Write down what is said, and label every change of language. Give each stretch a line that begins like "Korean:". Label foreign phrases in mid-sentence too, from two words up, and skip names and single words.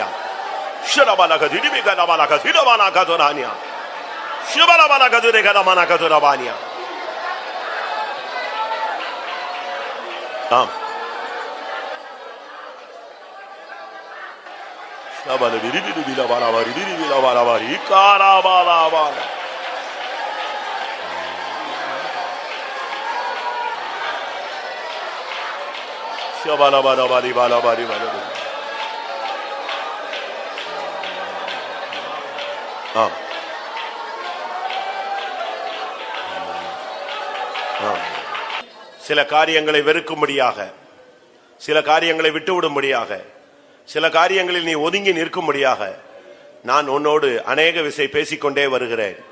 Tamil: Sharabalakati, Dibikana Balakatira Banakatorania. Shibalabalakatura Manakatura Bania. Shabala biri biri bila bala bari biri bila bala bari kara bala bala. Shabala bala bari bala bari bala. சில காரியங்களை வெறுக்கும்படியாக, சில காரியங்களை விட்டுவிடும்படியாக, சில காரியங்களில் நீ ஒதுங்கி நிற்கும்படியாக நான் உன்னோடு அநேக விசை பேசிக்கொண்டே வருகிறேன்.